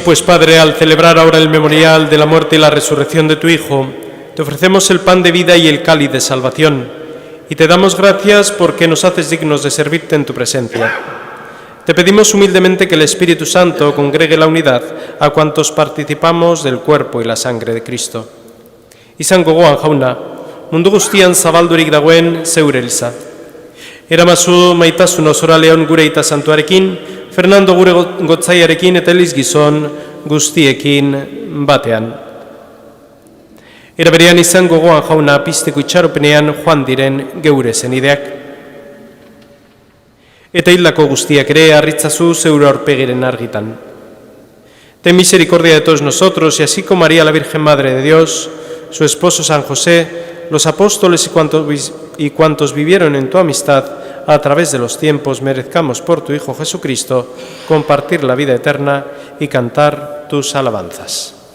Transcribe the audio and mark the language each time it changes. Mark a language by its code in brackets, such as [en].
[es] pues, Padre, al celebrar ahora el memorial de la muerte y la resurrección de tu Hijo, te ofrecemos el pan de vida y el cáliz de salvación, y te damos gracias porque nos haces dignos de servirte en tu presencia. Te pedimos humildemente que el Espíritu Santo congregue la unidad a cuantos participamos del cuerpo y la sangre de Cristo. [eu] Izan gogoan jauna, mundu guztian zabaldurik dagoen zeure eliza. Eramazu maitasun osora Leon gure aita santuarekin, Fernando gure gotzaiarekin eta Eliz gizon guztiekin batean. Era berean izan gogoan jauna pizteko itxaropenean joan diren geure zenideak. Eta hildako guztiak ere harritzazu zeure aurpegiren argitan. [es] Ten misericordia de todos nosotros y así como María la Virgen Madre de Dios, su esposo San José, los apóstoles y cuantos vivieron en tu amistad a través de los tiempos, merezcamos por tu Hijo Jesucristo compartir la vida eterna y cantar tus alabanzas.